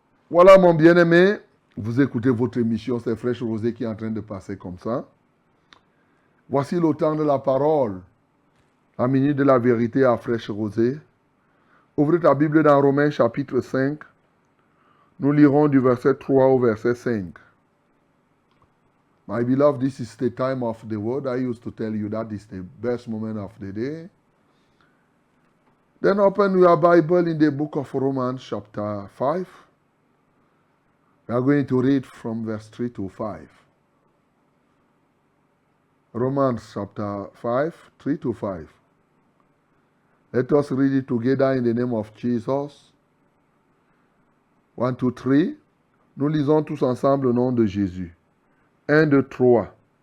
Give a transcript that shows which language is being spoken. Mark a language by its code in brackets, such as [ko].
[fr] Voilà mon bien-aimé, vous écoutez votre émission, c'est Fraîche Rosée qui est en train de passer comme ça. Voici le temps de la parole, la minute de la vérité à Fraîche Rosée. Ouvrez ta Bible dans Romains chapitre 5. Nous lirons du verset 3 au verset 5. [en] My beloved, this is the time of the word. I used to tell you that is the best moment of the day. Then open your Bible in the book of Romans chapter 5. We are going to read from verse 3 to 5. Romans chapter 5, 3 to 5. Let us read it together in the name of Jesus. 1, 2, 3. [fr] Nous lisons tous ensemble au nom de Jésus. 1, 2, 3.